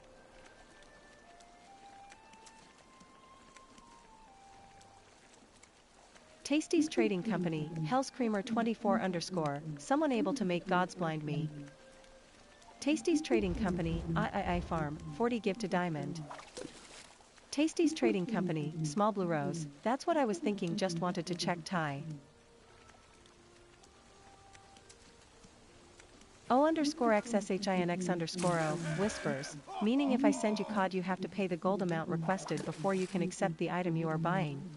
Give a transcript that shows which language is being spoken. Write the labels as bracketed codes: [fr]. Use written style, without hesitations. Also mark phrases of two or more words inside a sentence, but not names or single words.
[en] Tasty's Trading Company, Hell's Creamer 24_, someone able to make gods blind me. Tasty's Trading Company, I Farm, 40 give to Diamond. Tasty's Trading Company, Small Blue Rose, that's what I was thinking, just wanted to check Ty. O_XSHINX_O, whispers, meaning if I send you COD you have to pay the gold amount requested before you can accept the item you are buying.